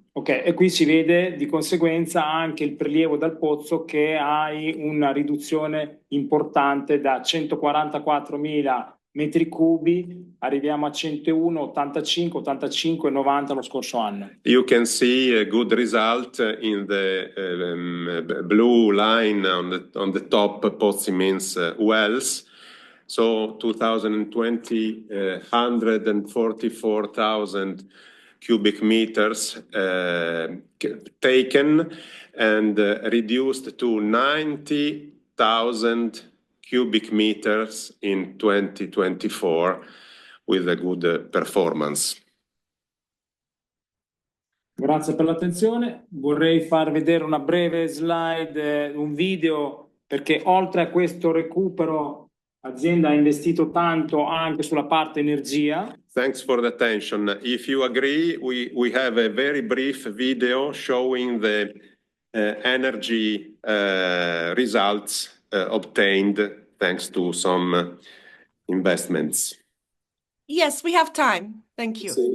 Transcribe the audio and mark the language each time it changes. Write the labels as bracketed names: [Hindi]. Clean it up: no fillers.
[Italian] Ok, e qui si vede di conseguenza anche il prelievo dal pozzo, che ha una riduzione importante da 144.000 metri cubi, arriviamo a 101, 85, 85 e 90 lo scorso anno. [English] You can see a good result in the blue line on the top, Pozzi means wells. So 2020, 144,000 cubic meters taken and reduced to 90,000 cubic meters in 2024 with a good performance. [Italian] Grazie per l'attenzione. Vorrei far vedere una breve slide, un video, perché oltre a questo recupero l'azienda ha investito tanto anche sulla parte energia. [English] Thanks for the attention. If you agree, we have a very brief video showing the energy results obtained thanks to some investments. Yes, we have time. Thank you.